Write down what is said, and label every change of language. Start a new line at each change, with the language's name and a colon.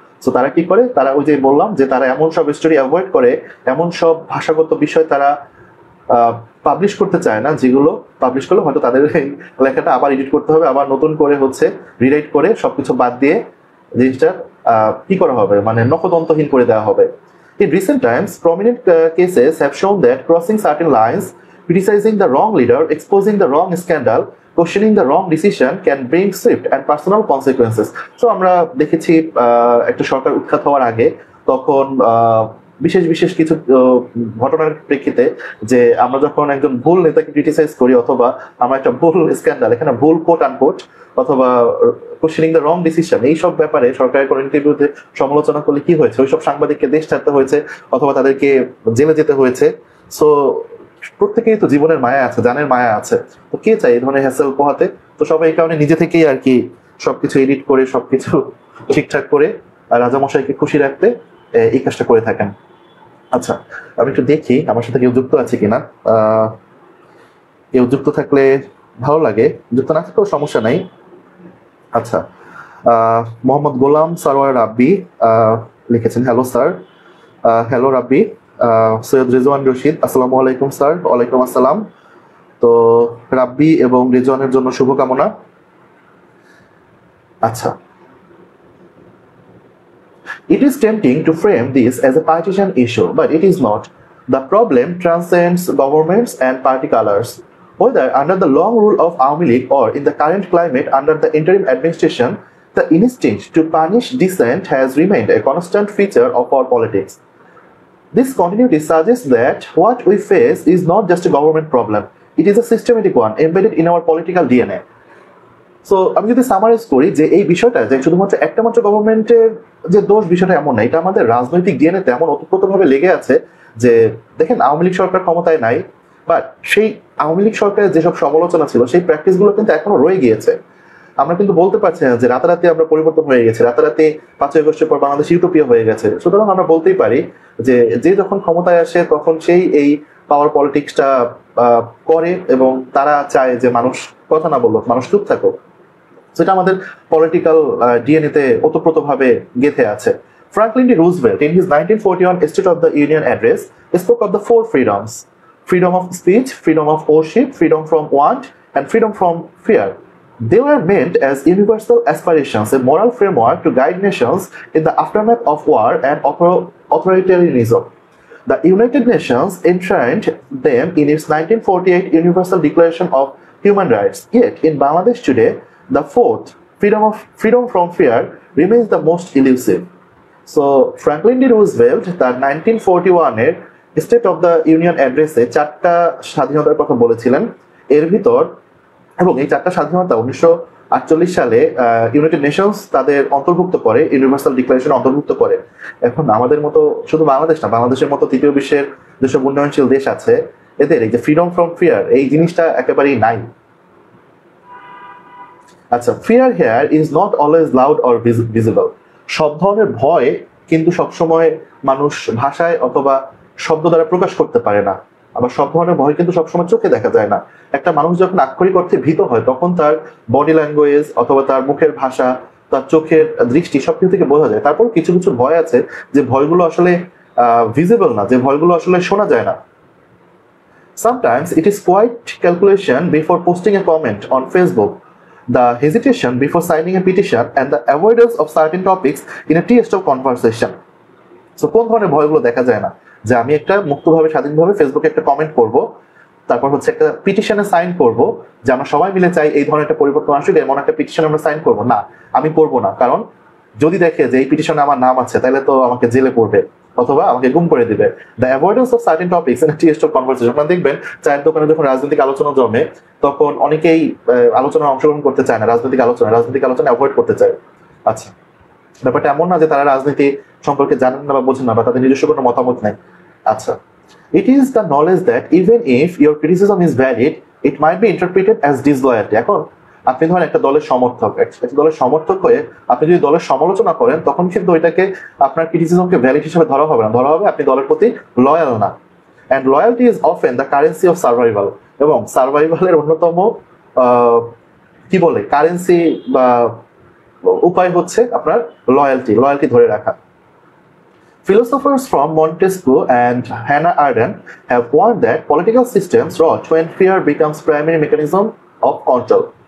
Bangla: So তারা কি করে, তারা ওই যে বললাম যে তারা এমন সব স্টোরি অ্যাভয়েড করে, এমন সব ভাষাগত বিষয় তারা পাবলিশ করতে চায় না যেগুলো পাবলিশ করলে হয়তো তাদের লেখাটা আবার এডিট করতে হবে, আবার নতুন করে হচ্ছে রিরাইট করে সবকিছু বাদ দিয়ে জিনিসটা কি করা হবে, মানে নখদন্তহীন করে দেওয়া হবে।
English: In recent times, prominent cases have shown that crossing certain lines, criticizing the wrong leader, exposing the wrong scandal, questioning the wrong decision can bring swift and personal consequences.
Bangla: So আমরা দেখেছি একটা সরকার উৎখাত হওয়ার আগে তখন বিশেষ কিছু ঘটনার প্রেক্ষিতে যে আমরা যখন একজন ভুল নেতাকে ক্রিটিসাইজ করি অথবা আমরা একটা ভুল স্ক্যান্ডাল, এখানে ভুল কোট আনকোট অথবা
English: questioning the wrong decision,
Bangla: এইসব ব্যাপারে সরকারের কোনো নীতির বিরুদ্ধে সমালোচনা করলে কি হয়েছে, ওইসব সাংবাদিককে দেশ ছাড়তে হয়েছে অথবা তাদেরকে জেলে যেতে হয়েছে। সো প্রত্যেকেই তো জীবনের মায়া আছে, জানের মায়া আছে, তো কে চাই এই ধরনের হ্যাসেল পোহাতে? তো সবাই এই কারণে নিজে থেকেই আর কি সবকিছু এডিট করে সবকিছু ঠিকঠাক করে রাজামশাইকে খুশি রাখতে এই কাজটা করে থাকেন। আচ্ছা, আমি একটু দেখি আমার সাথে কেউ যুক্ত আছে কিনা। কেউ যুক্ত থাকলে ভালো লাগে, যুক্ত না থাকলেও সমস্যা নাই। আচ্ছা, মোহাম্মদ গোলাম সারোয়ার রাব্বি লিখেছেন, হ্যালো স্যার। হ্যালো রাব্বি। সৈয়দ রেজওয়ান রশিদ, আসসালামু আলাইকুম স্যার। ওয়ালাইকুম আসসালাম। তো রাব্বি এবং রেজওয়ানের জন্য শুভকামনা। আচ্ছা,
English: it is tempting to frame this as a partisan issue, but it is not. The problem transcends governments and party colors. Whether under the long rule of Aomi League or in the current climate under the interim administration, the instinct to punish dissent has remained a constant feature of our politics. This continuity suggests that what we face is not just a government problem, it is a systematic one embedded in our political DNA.
Bangla: So আমি যদি summarise করি যে এই বিষয়টা যে শুধুমাত্র একটা মাত্র গভর্নমেন্টের যে দোষ, বিষয়টা এমন না, এটা আমাদের রাজনৈতিক ডিএনএতে এমন ওতপ্রোতভাবে লেগে আছে যে দেখেন আওয়ামী লীগ সরকার ক্ষমতায় নাই, বাট সেই আওয়ামী লীগ সরকারের যেসব সমালোচনা ছিল সেই প্র্যাকটিসগুলো কিন্তু এখনো রয়ে গিয়েছে। আমরা কিন্তু বলতে পারছি না যে রাতারাতি আমরা পরিবর্তন হয়ে গেছে, রাতারাতি 5ই আগস্টের পর বাংলাদেশ ইউটোপিয়া হয়ে গেছে। সুতরাং আমরা বলতেই পারি যে যে যখন ক্ষমতায় আসে তখন সেই এই পাওয়ার পলিটিক্সটা করে এবং তারা চায় যে মানুষ কথা না বলুক, মানুষ চুপ থাকুক। সেটা আমাদের পলিটিক্যাল ডিএনএতে ওতপ্রোতভাবে গেঁথে আছে।
English: Franklin D. Roosevelt, in his 1941 State of the Union address, spoke of the 4 freedoms: freedom of speech, freedom of worship, freedom from want, and freedom from fear. They were meant as universal aspirations, a moral framework to guide nations in the aftermath of war and authoritarianism. The United Nations enshrined them in its 1948 Universal Declaration of Human Rights. Yet, in Bangladesh today, the 4th, freedom from fear, remains the most elusive. So, Franklin D.
Bangla: Roosevelt, তার 1941-এর state of the union অ্যাড্রেসে 4টা স্বাধীনতার কথা বলেছিলেন। এর ভিতর এবং এই 4টা স্বাধীনতা 1948 সালে ইউনাইটেড নেশনস তাদের অন্তর্ভুক্ত করে, ইউনিভার্সাল ডিক্লারেশন অন্তর্ভুক্ত করে। এখন আমাদের মতো শুধু বাংলাদেশ না, বাংলাদেশের মতো তৃতীয় বিশ্বের যেসব উন্নয়নশীল দেশ আছে এদের এই যে ফ্রিডম ফ্রম ফিয়ার এই জিনিসটা একেবারেই নাই। আচ্ছা,
English: Fear here is not always loud or visible.
Bangla: সব ধরনের ভয় কিন্তু সবসময় মানুষ ভাষায় অথবা শব্দ দ্বারা প্রকাশ করতে পারে না, আবার সব ধরনের ভয় কিন্তু সবসময় চোখে দেখা যায় না। একটা মানুষ যখন আক্ষরিক অর্থে ভীত হয় তখন তার বডি ল্যাঙ্গুয়েজ অথবা তার মুখের ভাষা, তার চোখের দৃষ্টি সবকিছু থেকে বোঝা যায়। তারপর কিছু কিছু ভয় আছে যে ভয়গুলো আসলে ভিজিবল না, যে ভয়গুলো আসলে শোনা যায় না।
English: Sometimes it is quite calculation before posting a comment on Facebook, the hesitation before signing a petition, and the avoidance of certain topics in a tea stall conversation.
Bangla: So কোন ধরনের ভয়গুলো দেখা যায় না? যে আমি একটা মুক্তভাবে স্বাধীনভাবে ফেসবুকে একটা কমেন্ট করব, তারপর হচ্ছে একটা পিটিশনে সাইন করব যে আমরা সবাই মিলে চাই এই ধরনের একটা পরিবর্তন আসুক, এমন একটা পিটিশন আমরা সাইন করব না, আমি করব না। কারণ যদি দেখে যে এই পিটিশনে আমার নাম আছে তাহলে তো আমাকে জেলে পড়বে অথবা আমাকে গুম করে দিবে।
English: The avoidance of certain topics in tea stall conversation.
Bangla: আপনারা দেখবেন চায়ের দোকানে যখন রাজনৈতিক আলোচনা জমে তখন অনেকেই আলোচনায় অংশগ্রহণ করতে চায় না, রাজনৈতিক আলোচনা অ্যাভয়েড করতে চায়। আচ্ছা, ব্যাপারটা এমন না যে তারা রাজনীতি সম্পর্কে জানেন না বা বোঝেন না বা তাদের নিজস্ব কোনো মতামত নেই। আচ্ছা,
English: it is the knowledge that even if your criticism is valid, it might be interpreted as disloyalty.
Bangla: এখন আপনি ধরেন একটা দলের সমর্থক হয়ে আপনি যদি দলের সমালোচনা করেন তখন কিন্তু ওইটাকে আপনার ক্রিটিসিজমকে ভ্যালিড হিসেবে ধরা হবে না, ধরা হবে আপনি দলের প্রতি লয়াল না।
English: And loyalty is often the currency of survival.
Bangla: এবং সার্ভাইভালের অন্যতম কি বলে কারেন্সি বা উপায় হচ্ছে আপনার লয়ালটি ধরে রাখা।
English: Philosophers from Montesquieu and Hannah Arendt have warned that political systems rot when fear becomes primary mechanism of control.